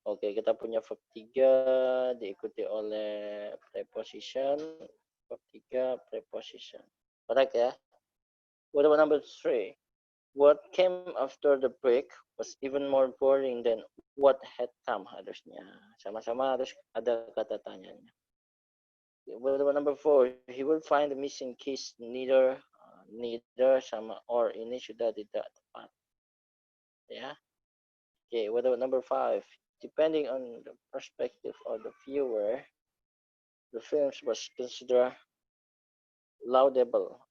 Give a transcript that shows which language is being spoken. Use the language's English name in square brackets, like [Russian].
[Indonesian] Oke, kita punya verb 3 diikuti oleh preposition. [English] Verb 3 preposition. Correct ya? What about number 3? What came after the break was even more boring than what had come. [Indonesian] Harusnya sama-sama harus ada kata tanyanya. [English] What about number 4? He will find the missing keys. Neither sama or, [Indonesian] ini sudah tidak tepat. Ya. [English] Okay, what about number 5? Depending on the perspective of the viewer, the film was considered laudable.